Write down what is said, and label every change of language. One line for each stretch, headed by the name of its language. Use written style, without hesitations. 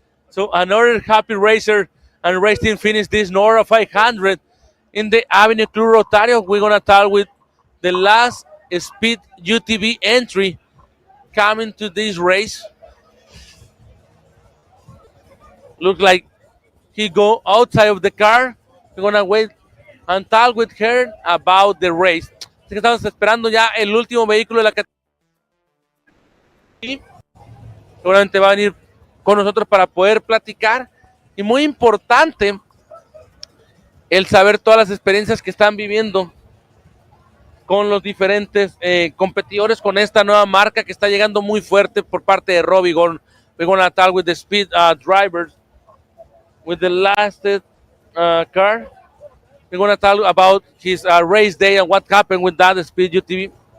English: So another happy racer and race team finished this Norra 500 in the Avenue Club Rotario. We're going to talk with the last Speed UTV entry coming to this race. Look like he go outside of the car. We're gonna wait and talk with her about the race.
Spanish: Así que estamos esperando ya el último vehículo de la categoría. Seguramente va a venir con nosotros para poder platicar. Y muy importante el saber todas las experiencias que están viviendo con los diferentes competidores, con esta nueva marca que está llegando muy fuerte por parte de Robbie.
English: We're gonna talk with the speed drivers, with the last car. We're gonna talk about his race day and what happened with that speed UTV.